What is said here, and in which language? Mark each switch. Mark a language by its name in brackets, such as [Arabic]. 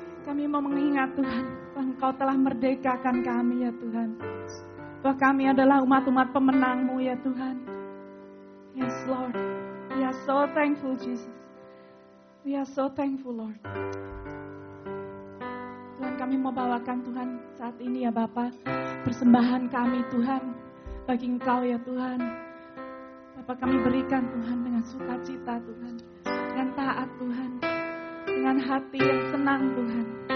[Indonesian] Kami mau mengingat Tuhan, bahwa Engkau telah merdekakan kami ya Tuhan. Bahwa kami adalah umat-umat pemenang-Mu ya Tuhan. [English] Yes Lord, we are so thankful Jesus. We are so thankful Lord. [Indonesian] Tuhan, kami mau bawakan Tuhan saat ini ya Bapa, persembahan kami Tuhan bagi Engkau ya Tuhan. Bapa, kami berikan Tuhan dengan sukacita Tuhan, dengan taat Tuhan, dengan hati yang senang Tuhan.